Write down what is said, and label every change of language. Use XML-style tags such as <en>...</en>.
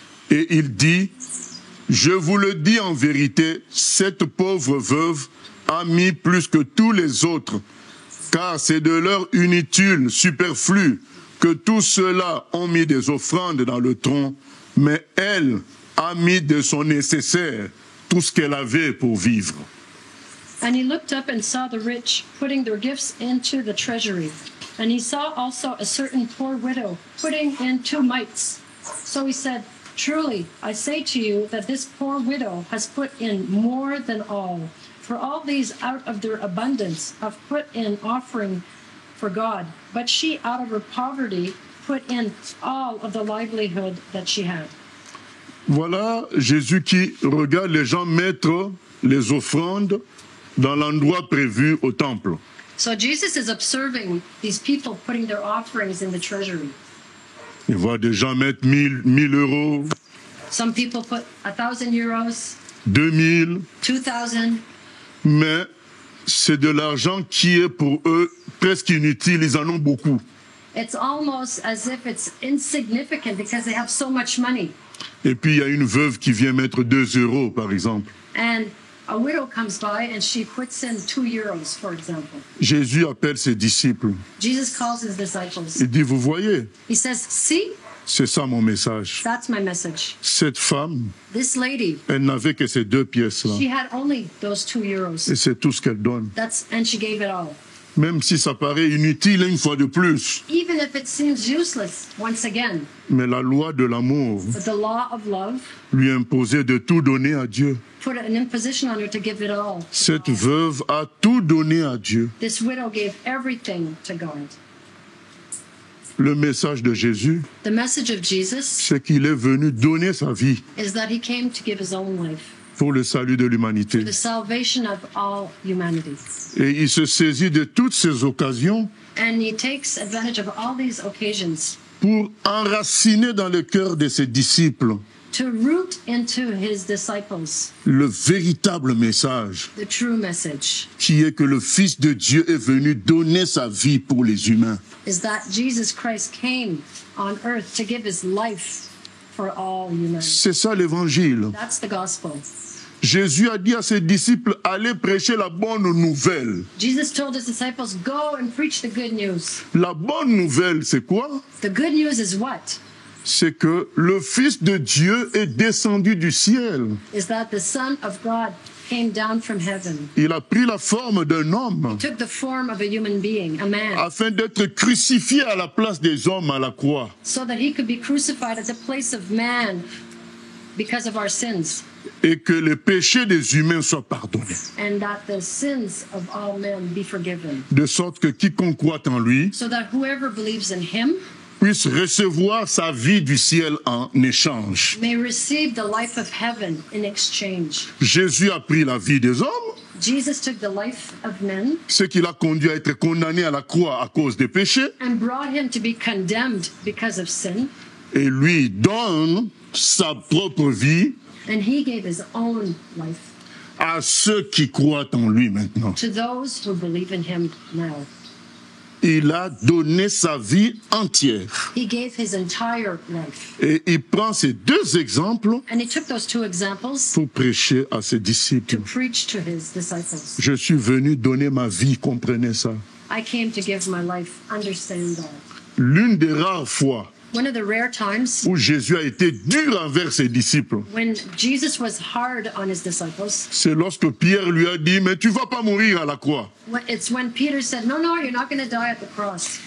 <fr>Et il dit, je vous le dis en vérité, cette pauvre veuve a mis plus que tous les autres, car c'est de leur inutile superflu que tous ceux-là ont mis des offrandes dans le tronc, mais elle a mis de son nécessaire tout ce qu'elle avait pour vivre.</fr> <en>And he looked up and saw the rich putting their gifts into the treasury. And he saw also a certain poor widow putting in 2 mites. So he said, truly, I say to you that this poor widow has put in more than all. For all these out of their abundance have put in offering for God. But she out of her poverty put in all of the livelihood that she had.</en> <fr>Voilà Jésus qui regarde les gens mettre les offrandes dans l'endroit prévu au temple.</fr> <en>So Jesus is observing these people putting their offerings in the treasury.</en> <fr>Il voit des gens mettre 1000 euros,</fr> <en>Some people put 1,000 euros,</en> <fr>2000,</fr> <en>2,000.</en> <fr>mais c'est de l'argent qui est pour eux presque inutile, ils en ont beaucoup.</fr> <en>It's almost as if it's insignificant because they have so much money.</en> <fr>Et puis il y a une veuve qui vient mettre 2 euros par exemple.</fr> <en>And a widow comes by and she puts in 2 euros, for example.</en> <fr>Jésus appelle ses disciples.</fr> <en>Jesus calls his disciples.</en> <fr>Il dit, vous voyez,</fr> <en>He says, see,</en> <fr>c'est ça mon message.</fr> <en>that's my message.</en> <fr>Cette femme,</fr> <en>This lady,</en> <fr>elle n'avait que ces 2 pièces-là.</fr> <en>she had only those 2 euros.</en> <fr>Et c'est tout ce qu'elle donne.</fr> <en>And she gave it all.</en> <fr>Même si ça paraît inutile une fois de plus.</fr> <en>Even if it seems useless, once again.</en> <fr>Mais la loi de l'amour</fr> <en>But the law of love</en> <fr>lui imposait de tout donner à Dieu.</fr> <en>put an imposition on her to give it all.</en> <fr>Cette veuve a tout donné à Dieu.</fr> <en>This widow gave everything to God.</en> <fr>Le message de Jésus,</fr> <en>The message of Jesus</en> <fr>c'est qu'il est venu donner sa vie</fr> <en>is that he came to give his own life</en> <fr>pour le salut de l'humanité.</fr> <en>for the salvation of all humanity.</en> <fr>Et il se saisit de toutes ces occasions</fr> <en>And he takes advantage of all these occasions</en> <fr>pour enraciner dans le cœur de ses disciples</fr> <en>to root into his disciples</en> <fr>le véritable message</fr> <en>the true message</en> <fr>qui est que le Fils de Dieu est venu donner sa vie pour les humains.</fr> <en>is that Jesus Christ came on earth to give his life for all humanity.</en> <fr>C'est ça l'évangile.</fr> <en>That's the gospel.</en> <fr>Jésus a dit à ses disciples, allez prêcher la bonne nouvelle.</fr> <en>Jesus told his disciples, go and preach the good news.</en> <fr>La bonne nouvelle, c'est quoi?</fr> <en>The good news is what?</en> <fr>C'est que le Fils de Dieu est descendu du ciel.</fr> <en>Is that the Son of God came down from heaven.</en> <fr>Il a pris la forme d'un homme</fr> <en>Took the form of a human being, a man,</en> <fr>afin d'être crucifié à la place des hommes à la croix.</fr> <en>so that he could be crucified at the place of man because of our sins,</en> <fr>Et que les péchés des humains soient pardonnés.</fr> <en>and that the sins of all men be forgiven,</en> <fr>De sorte que quiconque croit en lui</fr> <en>so that whoever believes in him</en> <fr>puisse recevoir sa vie du ciel en échange.</fr> <en>may receive the life of heaven in exchange.</en> <fr>Jésus a pris la vie des hommes,</fr> <en>Jesus took the life of men</en> <fr>ce qui l'a conduit à être condamné à la croix à cause des péchés,</fr> <en>and brought him to be condemned because of sin,</en> <fr>et lui donne sa propre vie</fr> <en>and he gave his own life</en> <fr>à ceux qui croient en lui maintenant.</fr> <en>to those who believe in him now.</en> <fr>Il a donné sa vie entière.</fr> <en>He gave his entire life.</en> <fr>Et il prend ces deux exemples</fr> <en>And he took those two examples</en> <fr>pour prêcher à ses</fr> <en>to</en> <fr>disciples.</fr> <en>preach to his disciples.</en> <fr>Je suis venu donner ma vie, comprenez ça.</fr> <en>I came to give my life. Understand that.</en> <fr>L'une des rares fois</fr> <en>One of the rare times</en> <fr>où Jésus a été dur envers ses disciples,</fr> <en>when Jesus was hard on his disciples,</en> <fr>c'est lorsque Pierre lui a dit, mais tu vas pas mourir à la croix.</fr> <en>it's when Peter said, no, you're not going to die at the cross.</en>